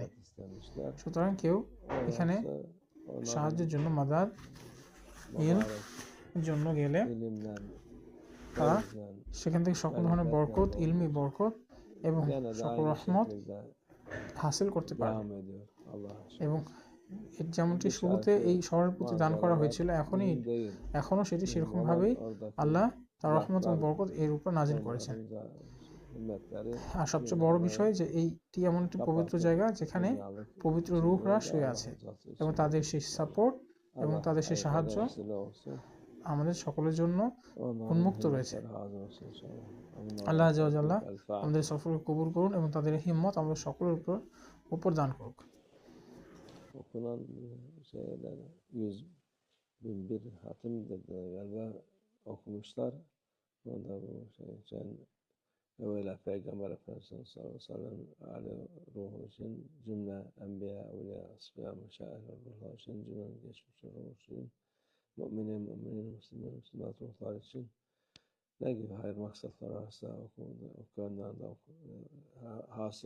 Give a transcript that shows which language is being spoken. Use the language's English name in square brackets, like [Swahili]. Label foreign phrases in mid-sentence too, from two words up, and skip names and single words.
[Bangla] সুতরাং কেউ এখানে সাহায্যের জন্য, মাদাদ ইলমের জন্য গেলে তারা সেখান থেকে সকল ধরনের বরকত, ইলমি বরকত এবং সকল রহমত হাসিল করতে পারে এবং যেমনটি শুরুতে এই শহরের প্রতি দান করা হয়েছিল এখনো সেটি সেরকমভাবেই আল্লাহ তার রহমত এবং বরকত এর উপর নাজিল করেছেন। আর সবচেয়ে বড় বিষয় যে এইটি এমন একটি পবিত্র জায়গা যেখানে পবিত্র রূহরা শুয়ে আছে এবং তাদের সেই সাপোর্ট এবং তাদের সেই সাহায্য আমাদের সকলের জন্য [Turkish] Onların [Bangla] উন্মুক্ত রয়েছে। [Turkish] himmetleri razı olsun inşallah. [Arabic] الله عز وجل [Turkish] El-Fatiha. [Bangla] আমাদের সফর কবুল করুন এবং তাদের হিম্মত আমাদের সকলের উপর দান করুক। [Turkish] Okunan şeyler 100.001 hatim dediler galiba okumuşlar. Onda bu şey için evvela Peygamber Efendimiz [Arabic] صلى الله عليه وسلم [Turkish] Ali ruhu için cümle enbiya, evliya, asfiya, meşayih, ruhlar için cümle geçmiş ruhu için müminin, müslümat ruhlar için ne gibi hayır maksatlar varsa okuyandan da hasıl olsun inşallah.